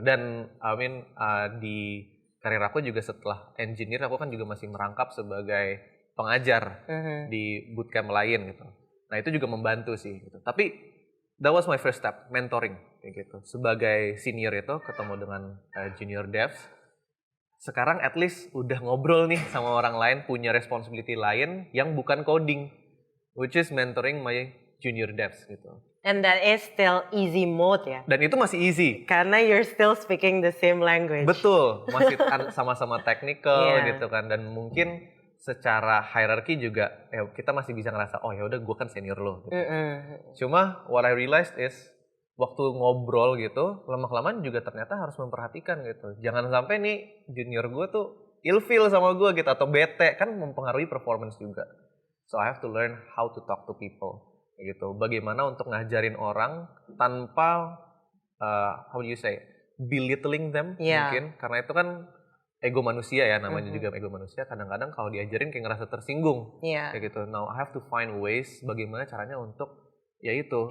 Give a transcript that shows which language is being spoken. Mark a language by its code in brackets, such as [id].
[id] Dan [en] I mean [id] di karir aku juga setelah engineer, aku kan juga masih merangkap sebagai pengajar di bootcamp lain gitu. Nah itu juga membantu sih. Gitu. [en] Tapi that was my first step, mentoring [id] kayak gitu. Sebagai senior itu ketemu dengan junior devs. Sekarang at least udah ngobrol nih sama orang lain, punya responsibility lain yang bukan coding, [en] which is mentoring my junior devs [id] gitu. [en] And that is still easy mode ya? [id] Dan itu masih easy. [en] Karena you're still speaking the same language. [id] Betul, masih sama-sama technical gitu kan. Dan mungkin secara hierarchy juga kita masih bisa ngerasa, oh ya udah gue kan senior lo. Gitu. Cuma [en] what I realized is [id] waktu ngobrol gitu, lama-kelamaan juga ternyata harus memperhatikan gitu. Jangan sampai nih junior gue tuh ilfeel sama gue gitu atau bete, kan mempengaruhi performance juga. [en] So I have to learn how to talk to people. [id] Gitu. Bagaimana untuk ngajarin orang tanpa [en] how do you say belittling them [id] mungkin, karena itu kan ego manusia ya, namanya juga ego manusia. Kadang-kadang kalau diajarin kayak ngerasa tersinggung kayak gitu. [en] Now I have to find ways [id] bagaimana caranya untuk yaitu